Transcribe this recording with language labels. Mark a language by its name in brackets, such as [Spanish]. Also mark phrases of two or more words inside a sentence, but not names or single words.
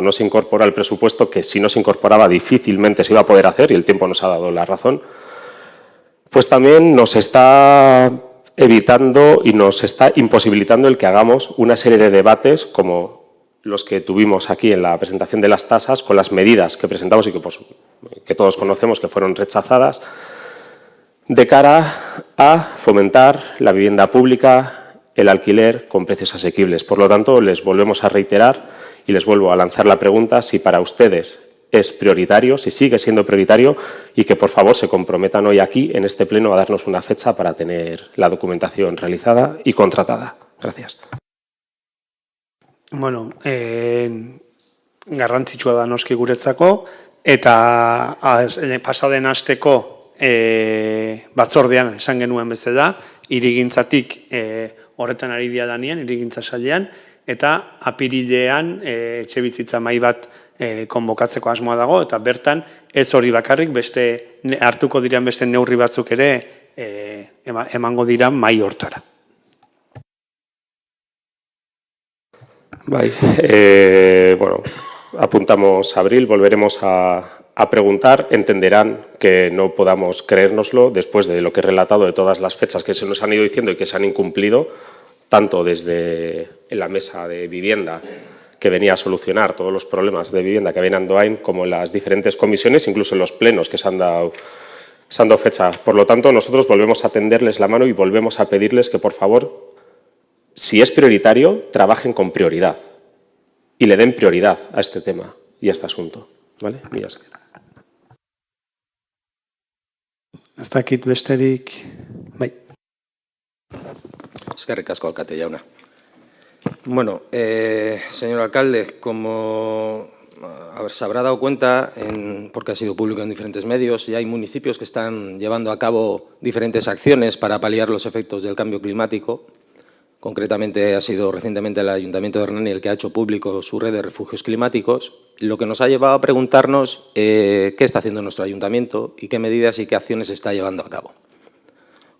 [Spanish] no se incorpora el presupuesto, que si no se incorporaba difícilmente se iba a poder hacer, y el tiempo nos ha dado la razón, pues también nos está evitando y nos está imposibilitando el que hagamos una serie de debates como los que tuvimos aquí en la presentación de las tasas, con las medidas que presentamos y que todos conocemos que fueron rechazadas, de cara a fomentar la vivienda pública, el alquiler con precios asequibles. Por lo tanto, les volvemos a reiterar y les vuelvo a lanzar la pregunta si para ustedes es prioritario, si sigue siendo prioritario, y que por favor se comprometan hoy aquí en este pleno a darnos una fecha para tener la documentación realizada y contratada. Gracias. [Basque] Bueno, garrantzitsua da noski guretzako, eta pasaden asteko batzordean esan genuen bezala, hirigintzatik horretan ari dira lanean, hirigintza sailean, eta apirilean etxebizitza mahai bat konbokatzeko asmoa dago, eta bertan ez hori bakarrik, beste hartuko diren beste neurri batzuk ere emango dira mahai hortara. Bai, bueno, [Spanish] apuntamos a abril, volveremos a preguntar, entenderán que no podamos creérnoslo después de lo que he relatado, de todas las fechas que se nos han ido diciendo y que se han incumplido, tanto desde la mesa de vivienda, que venía a solucionar todos los problemas de vivienda que había en Andoain, como en las diferentes comisiones, incluso en los plenos que se han dado fecha. Por lo tanto, nosotros volvemos a tenderles la mano y volvemos a pedirles que, por favor, si es prioritario, trabajen con prioridad y le den prioridad a este tema y a este asunto. ¿Vale? [Basque] Mila esker. Ez dakit besterik, bai. Eskerrik asko, alkate jauna. [Spanish] Bueno, señor alcalde, como se habrá dado cuenta, porque ha sido público en diferentes medios, y hay municipios que están llevando a cabo diferentes acciones para paliar los efectos del cambio climático. Concretamente ha sido recientemente el Ayuntamiento de Hernani el que ha hecho público su red de refugios climáticos, lo que nos ha llevado a preguntarnos qué está haciendo nuestro ayuntamiento y qué medidas y qué acciones está llevando a cabo.